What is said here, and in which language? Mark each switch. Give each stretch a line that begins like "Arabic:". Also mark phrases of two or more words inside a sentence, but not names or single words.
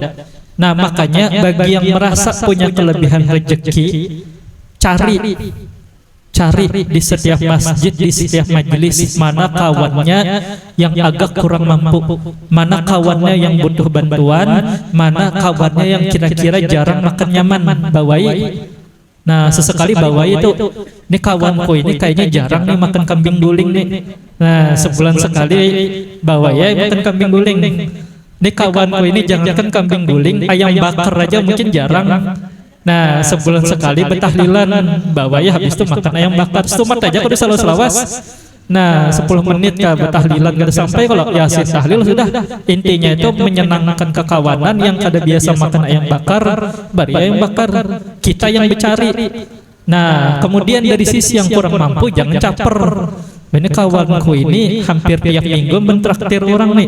Banjar: Nah, makanya bagi yang merasa punya kelebihan rezeki, cari di setiap masjid, di setiap majelis, mana kawannya yang agak kurang mampu, mana kawannya yang butuh bantuan, mana kawannya yang kira-kira jarang makan nyaman, bawai. Nah, sesekali bawai itu, ini kawanku ini kayaknya jarang nih makan kambing guling nih. Nah, sebulan sekali bawai makan kambing guling. Ini kawanku ini jangankan kambing guling, ayam bakar aja mungkin jarang. Nah, sebulan sekali betahlilan, bawa ya habis itu makan ayam bakar. Stumat aja kudu selawas. Nah, 10 menit kah betahlilan kada sampai kalau yasin tahlil sudah. Intinya itu menyenangkan kekawanan yang kada biasa makan ayam bakar, bari ayam bakar. Kita yang mencari. Nah, kemudian dari sisi yang kurang mampu jangan caper. Ini kawanku ini hampir tiap minggu mentraktir orang nih.